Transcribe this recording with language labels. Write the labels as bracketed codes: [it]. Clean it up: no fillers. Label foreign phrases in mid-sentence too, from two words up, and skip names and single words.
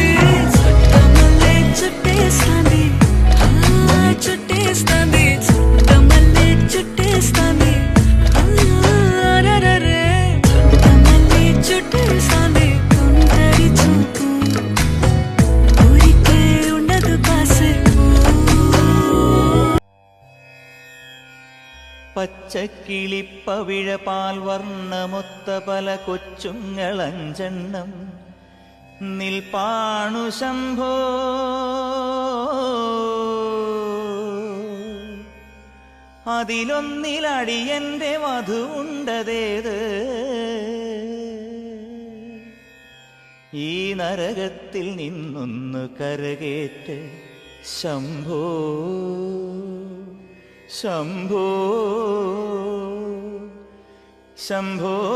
[te] చుట్టమల్లే చుట్టేస్తాంది, చుట్టేస్తాంది, చుట్టమల్లే చుట్టేస్తాంది. అరెరెరె, చుట్టమల్లే చుట్టేస్తాంది తుంటరి చూపు, ఊరికే ఉండదు కాసేపు. [ml] പച്ചക്കിളിപ്പവിഴപാൽ വർണ്ണമൊത്ത പല കൊച്ചുങ്ങളഞ്ചെണ്ണം നിൽപ്പാണു ശംഭോ. അതിലൊന്നിലടിയന്റെ വധുവുണ്ടതേത്, ഈ നരകത്തിൽ നിന്നൊന്നു കരകേറ്റ് ശംഭോ ശംഭോ ശംഭോ.